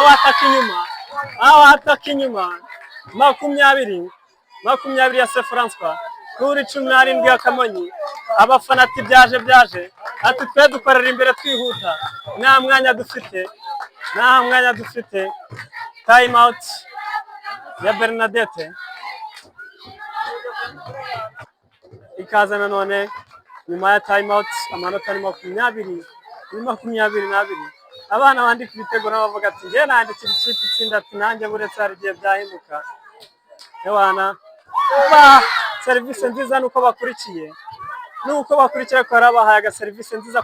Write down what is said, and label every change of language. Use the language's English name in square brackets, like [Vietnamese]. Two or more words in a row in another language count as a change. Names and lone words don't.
[Kinyarwanda] Ataka inyuma 20 ya Se François kuri 17 ya Kamonyi. Abafana ati byaje ati twe dukorera imbere twihuta, nta mwanya dufite. [English] Time out [Kinyarwanda] ya Bernadette ikaza nanone nyuma ya [English] time out. [Kinyarwanda] Amanota ni 22. Abana bandika ibitego n'abavuga ati nge nandikira ikipe itsinda, ati nanjye buretse hari igihe byahinduka. Abana serivisi nziza nuko bakurikiye ko arabahaye aga serivisi nziza.